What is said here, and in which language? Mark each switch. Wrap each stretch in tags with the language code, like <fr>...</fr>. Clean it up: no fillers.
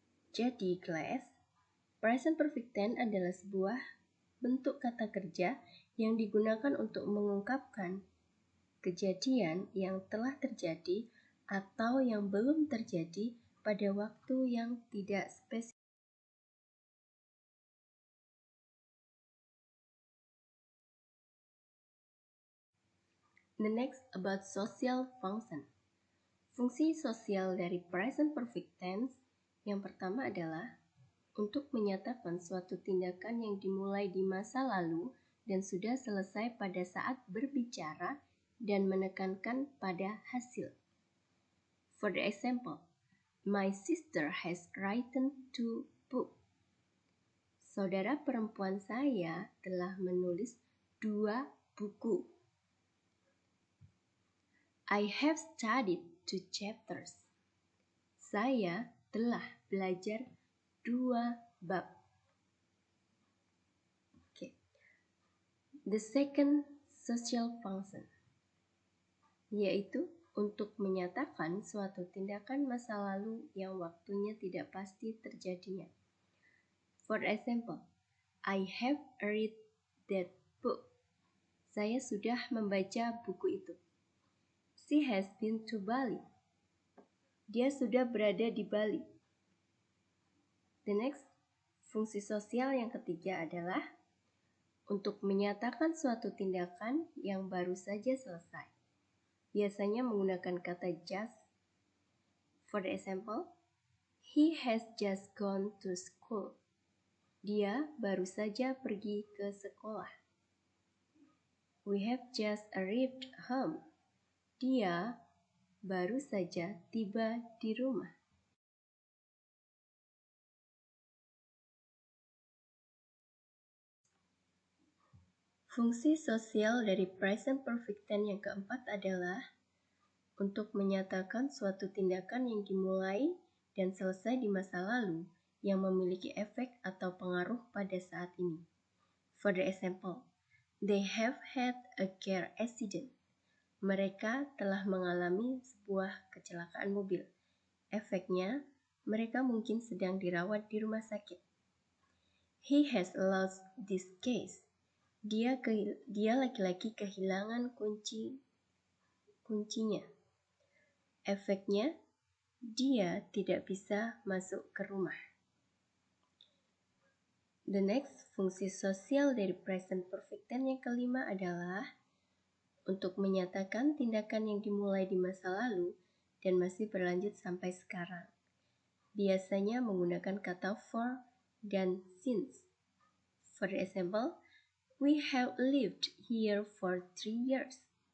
<id>Jadi, kelas, present perfect tense adalah sebuah bentuk kata kerja yang digunakan untuk mengungkapkan kejadian yang telah terjadi atau yang belum terjadi pada waktu yang tidak spesifik.</id> <en>The next about social function.</en> <id>Fungsi sosial dari present perfect tense yang pertama adalah untuk menyatakan suatu tindakan yang dimulai di masa lalu dan sudah selesai pada saat berbicara dan menekankan pada hasil.</id> <en>For the example, my sister has written 2 books.</en> <id>Saudara perempuan saya telah menulis 2 buku.</id> <en>I have studied 2 chapters.</en> <id>Saya telah belajar 2 bab. Okay.</id> <en>The second social function,</en> <id>yaitu untuk menyatakan suatu tindakan masa lalu yang waktunya tidak pasti terjadinya.</id> <en>For example, I have read that book.</en> <id>Saya sudah membaca buku itu.</id> <en>She has been to Bali.</en> <id>Dia sudah berada di Bali.</id> <en>The next,</en> <id>fungsi sosial yang ketiga adalah untuk menyatakan suatu tindakan yang baru saja selesai. Biasanya menggunakan kata just.</id> <en>For example, he has just gone to school.</en> <id>Dia baru saja pergi ke sekolah.</id> <en>We have just arrived home.</en> <id>Dia baru saja tiba di rumah. Fungsi sosial dari present perfect tense yang keempat adalah untuk menyatakan suatu tindakan yang dimulai dan selesai di masa lalu yang memiliki efek atau pengaruh pada saat ini.</id> <en>For the example, they have had a car accident.</en> <id>Mereka telah mengalami sebuah kecelakaan mobil. Efeknya, mereka mungkin sedang dirawat di rumah sakit.</id> <en>He has lost this case.</en> <id>Dia laki-laki kehilangan kuncinya. Efeknya, dia tidak bisa masuk ke rumah.</id> <en>The next,</en> <id>fungsi sosial dari present perfect tense yang kelima adalah untuk menyatakan tindakan yang dimulai di masa lalu dan masih berlanjut sampai sekarang. Biasanya menggunakan kata for dan since.</id> <en>For example, we have lived here for 3 years.</en>